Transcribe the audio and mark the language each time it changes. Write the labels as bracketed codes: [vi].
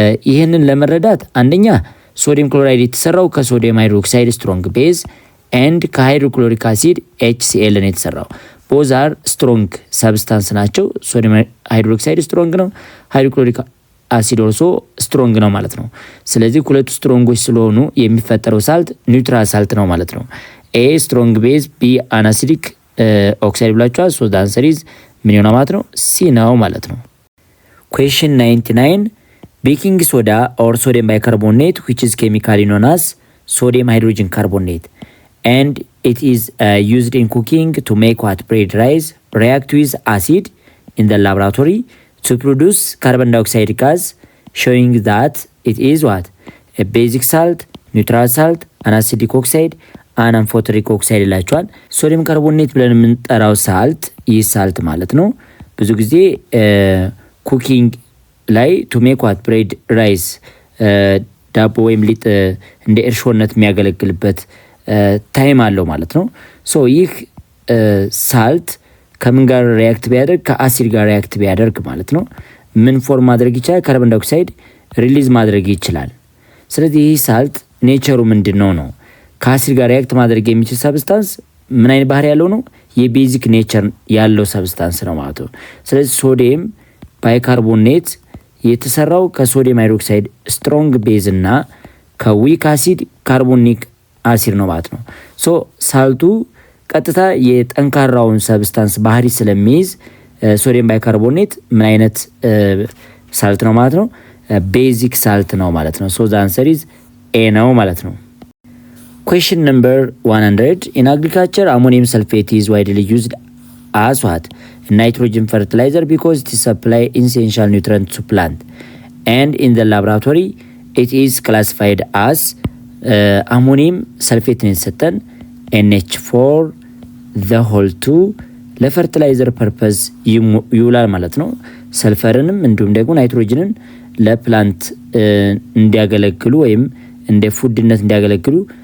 [am] ይህንን ለመረዳት አንደኛ ሶዲየም ክሎራይድ የተሰራው ከሶዲየም ሃይድሮክሳይድ ስትሮንግ ቤዝ ኤንድ ከሃይድሮክሎሪክ አሲድ HCl ነው የተሰራው። ቦዝ አር ስትሮንግ ሰብስታንስ ናቸው። ሶዲየም ሃይድሮክሳይድ ስትሮንግ ነው፣ ሃይድሮክሎሪክ አሲድ ኦልሶ ስትሮንግ ነው ማለት ነው። ስለዚህ ሁለቱ ስትሮንጎች ስለሆኑ የሚፈጠረው ሳልት ኒውትራል ሳልት ነው ማለት ነው። ኤ ስትሮንግ ቤዝ፣ ቢ አናሲዲክ ኦክሳይድ ብላችኋል። [en] ሶ ዘ አንሰር ኢዝ [am] ምን ይሆናል ማለት ነው? ሲ ነው ማለት ነው። [en] Question 99 baking soda or sodium bicarbonate which is chemically known as sodium hydrogen carbonate and it is used in cooking to make what bread rise react with acid in the laboratory to produce carbon dioxide gas showing that it is what a basic salt, neutral salt, an acidic oxide, an amphoteric oxide [am] ይላቸዋል። ሶዲየም ካርቦኔት ብለን የምንጠራው ሳልት ይህ ሳልት ማለት ነው ብዙ ጊዜ ኩኪንግ ላይ [en] ቱ ሜክ ዋት ብሬድ ራይስ [am] ዳቦ ወይም ሊጥ እንደ እርሾነት የሚያገለግልበት ታይም አለው ማለት ነው። ሶ ይህ ሳልት ከምን ጋር ሪያክት ቢያደርግ ከአሲድ ጋር ሪያክት ቢያደርግ ማለት ነው ምን ፎርም ማድረግ ይችላል? ካርቦን ዳይኦክሳይድ ሪሊዝ ማድረግ ይችላል። ስለዚህ ይህ ሳልት ኔቸሩ ምንድን ነው? ከአሲድ ጋር ሪያክት ማድረግ የሚችል ሰብስታንስ ምን አይነት ባህሪ ያለው ነው? የቤዚክ ኔቸር ያለው ሰብስታንስ ነው ማለት ነው። ስለዚህ ሶዲየም ባይካርቦኔት የተሰራው ከሶዲየም ሃይድሮክሳይድ ስትሮንግ ቤዝ እና ከዊክ አሲድ ካርቦኒክ አሲድ ነው ማለት ነው። ሶ ሳልቱ ቀጥታ የጠንካራውን ሰብስታንስ ባህሪ ስለሚይዝ ሶዲየም ባይካርቦኔት ምን አይነት ሳልት ነው ማለት ነው? ቤዚክ ሳልት ነው ማለት ነው። ሶ ዘ አንሰር ኢዝ ኤ ነው ማለት ነው። [en] Question number 100. In agriculture, ammonium sulfate is widely used as what? Nitrogen fertilizer because it supplies essential nutrients to plant. And in the laboratory, it is classified as ammonium sulfate in NH4 the whole 2 [am] ለፈርቲላይዘር ፐርፐዝ ይውላል ማለት ነው። ሰልፈርንም እንዲሁም ደግሞ ናይትሮጅንን ለፕላንት እንዲያገለግሉ ወይም እንደ ፉድነት እንዲያገለግሉ